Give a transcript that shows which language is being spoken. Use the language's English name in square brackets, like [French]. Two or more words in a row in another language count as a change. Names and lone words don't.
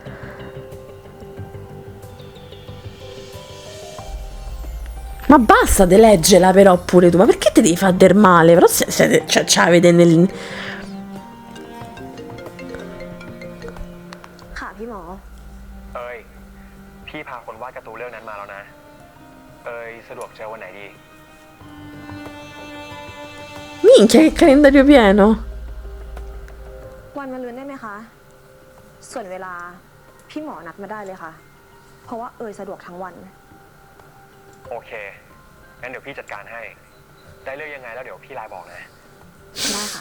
[Italian] Ma basta di leggerla però pure tu. Ma perché ti devi far del male? Però ce l'avete nel... [Thai] ค่ะพี่หมอ เอ้ย พี่พาคนวาดการ์ตูนเรื่องนั้นมาแล้วนะ เอ้ยสะดวกเจอวันไหนดี [Italian] Minchia, che calendario pieno. [Thai] วันมะรืนได้ไหมคะ ส่วนเวลาพี่หมอนัดมาได้เลยค่ะ เพราะว่าสะดวกทั้งวัน โอเค งั้นเดี๋ยวพี่จัดการให้ ได้เรื่องยังไงแล้วเดี๋ยวพี่ไลน์บอกนะ ได้ค่ะ